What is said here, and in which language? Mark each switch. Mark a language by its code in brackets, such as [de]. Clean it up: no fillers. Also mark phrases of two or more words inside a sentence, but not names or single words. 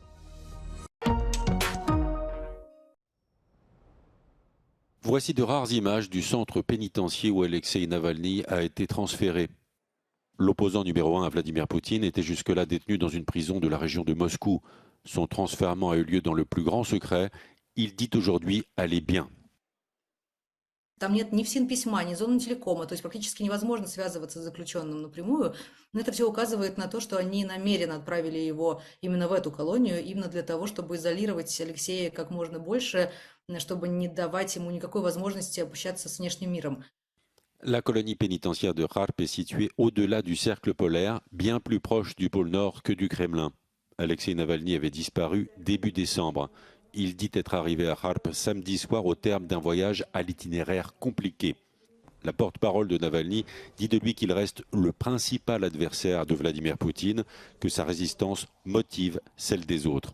[fr] Voici de rares images du centre pénitentiaire où Alexei Navalny a été transféré. L'opposant numéro 1 à Vladimir Poutine était jusque-là détenu dans une prison de la région de Moscou. Son transfèrement a eu lieu dans le plus grand secret. Il dit aujourd'hui aller bien. [ru] Там нет ни ФСИН-письма, ни зоны телекома, то есть практически невозможно связываться с заключенным напрямую. Но это все указывает на то, что они намеренно отправили его именно в эту колонию, именно для того, чтобы изолировать Алексея как можно больше, чтобы не давать ему никакой возможности общаться с внешним миром. [fr] La colonie pénitentiaire de Kharp est située au-delà du cercle polaire, bien plus proche du pôle Nord que du Kremlin. Alexei Navalny avait disparu début décembre. Il dit être arrivé à Kharp samedi soir au terme d'un voyage à l'itinéraire compliqué. La porte-parole de Navalny dit de lui qu'il reste le principal adversaire de Vladimir Poutine, que sa résistance motive celle des autres.